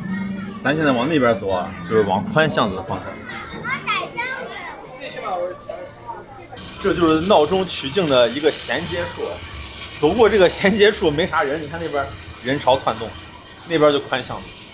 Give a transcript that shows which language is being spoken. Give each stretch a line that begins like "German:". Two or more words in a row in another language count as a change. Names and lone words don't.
Chinese: 咱現在往那邊走啊，就是往寬巷子的方向。這就是鬧中取靜的一個銜接處，走過這個銜接處沒啥人，你看那邊人潮竄動，那邊就寬巷子。